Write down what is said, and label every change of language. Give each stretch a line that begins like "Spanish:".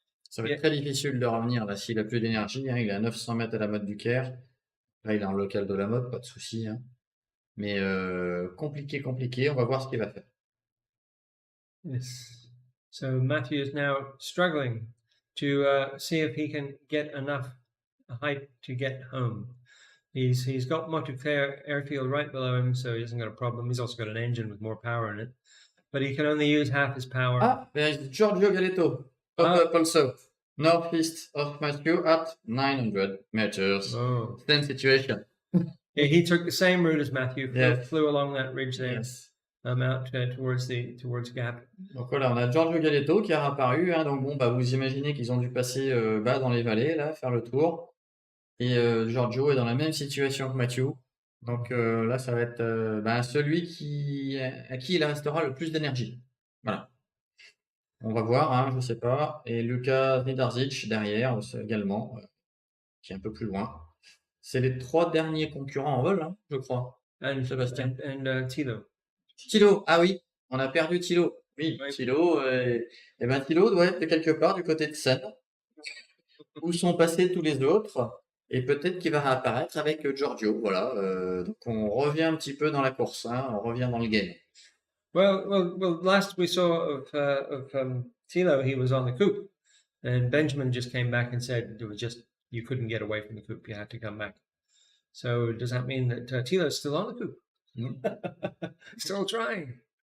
French: Ça va être très difficile de revenir là s'il a plus d'énergie. Hein, il est à 900 mètres à La Motte du Caire. Là, il est en local de La Motte, pas de souci. Hein. Mais compliqué. On va voir ce qu'il va faire.
English: Yes. So Matthew is now struggling to see if he can get enough height to get home. He's got Montclair airfield right below him, so he hasn't got a problem. He's also got an engine with more power in it, but he can only use half his power. Ah, there's Giorgio Galleto. Up also. Northeast of Matthew at 900 meters. Oh. Same situation. Yeah, he took the same route as Matthew, Yes. flew along that ridge there, Yes. out towards Gap.
French: Donc voilà, on a Giorgio Galleto qui a apparu. Hein, donc bon, vous imaginez qu'ils ont dû passer bas dans les vallées, là, faire le tour. Et Giorgio est dans la même situation que Matthew. Donc là, ça va être celui à qui il restera le plus d'énergie. Voilà. On va voir, hein, je sais pas. Et Luka Zenardic derrière également, qui est un peu plus loin. C'est les 3 derniers concurrents en vol, hein, je crois.
English: And Sébastien. and Thilo.
French: Thilo, ah oui, on a perdu Thilo. Oui, Oui. Thilo, Thilo doit être quelque part du côté de Seine, où sont passés tous les autres, et peut-être qu'il va réapparaître avec Giorgio. Voilà, donc on revient un petit peu dans la course, hein, on revient dans le game.
English: Well. Last we saw of Thilo, he was on the coupe, and Benjamin just came back and said it was just you couldn't get away from the coupe; you had to come back. So does that mean that Thilo's still on the coupe? Still trying.